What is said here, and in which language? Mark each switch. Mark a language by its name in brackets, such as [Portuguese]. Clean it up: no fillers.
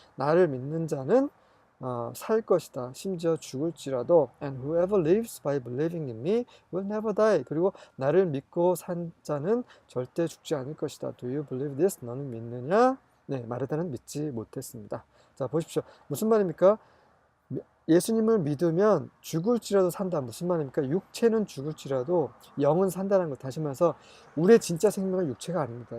[Korean] 나를 믿는 자는 살 것이다. 심지어 죽을지라도 [English] and whoever lives by believing in me will never die. [Korean] 그리고 나를 믿고 산 자는 절대 죽지 않을 것이다. [English] Do you believe this? [Korean] 너는 믿느냐? 네, 마르다는 믿지 못했습니다. 자, 보십시오. 무슨 말입니까? 예수님을 믿으면 죽을지라도 산다. 무슨 말입니까? 육체는 죽을지라도 영은 산다는 것. 다시 말해서 우리의 진짜 생명은 육체가 아닙니다.